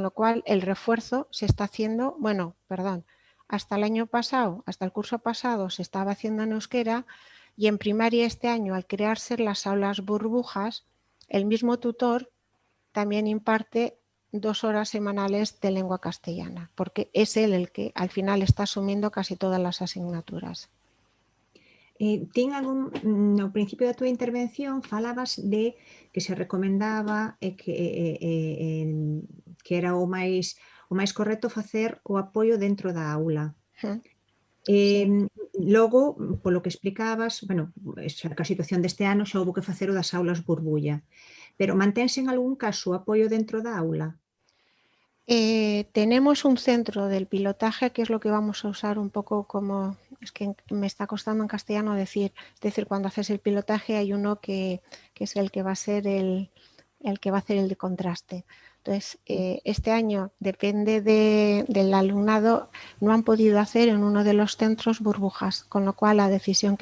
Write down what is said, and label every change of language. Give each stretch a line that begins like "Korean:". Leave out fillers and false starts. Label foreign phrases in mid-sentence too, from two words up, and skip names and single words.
Spanish: lo cual el refuerzo se está haciendo, hasta el año pasado, hasta el curso pasado se estaba haciendo en euskera y en primaria este año, al crearse las aulas burbujas, el mismo tutor también imparte 2 horas semanales de lengua castellana, porque es él el que al final está asumiendo casi todas las asignaturas.
Galician: No principio da túa intervención falabas de que se recomendaba que era o máis correcto facer o apoio dentro da aula. Sí. Logo, polo que explicabas, a situación deste ano xa houve que facer o das aulas burbulla, pero mantense en algún caso o apoio dentro da aula?
Spanish: Tenemos un centro del pilotaje que es lo que vamos a usar un poco como, es que me está costando en castellano decir, es decir, cuando haces el pilotaje hay uno que es el que va a ser el que va a hacer el de contraste. Entonces, este año depende del alumnado, no han podido hacer en uno de los centros burbujas, con lo cual la decisión